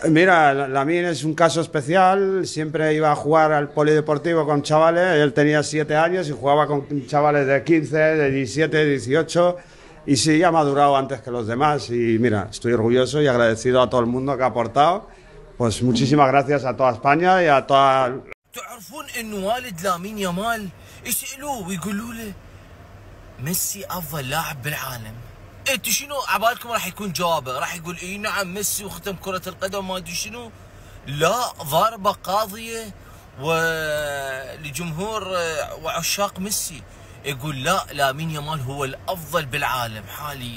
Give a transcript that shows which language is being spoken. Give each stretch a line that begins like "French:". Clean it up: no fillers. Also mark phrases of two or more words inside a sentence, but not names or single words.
Spanish: Mira, Lamine es un caso especial, siempre iba a jugar al polideportivo con chavales, él tenía 7 años y jugaba con chavales de 15, de 17, 18 y sí, ha madurado antes que los demás y mira, estoy orgulloso y agradecido a todo el mundo que ha aportado, pues muchísimas gracias a toda España y a toda...
Arabic: تعرفون انه والد لامين يامال يسألوه ويقولوا له ميسي افضل لاعب بالعالم. انتوا شنو عبالكم راح يكون جوابه؟ راح يقول اي نعم ميسي وختم كرة القدم ما ادري شنو؟ لا، ضربة قاضية ولجمهور وعشاق ميسي يقول لا، لامين يامال هو الافضل بالعالم حاليا.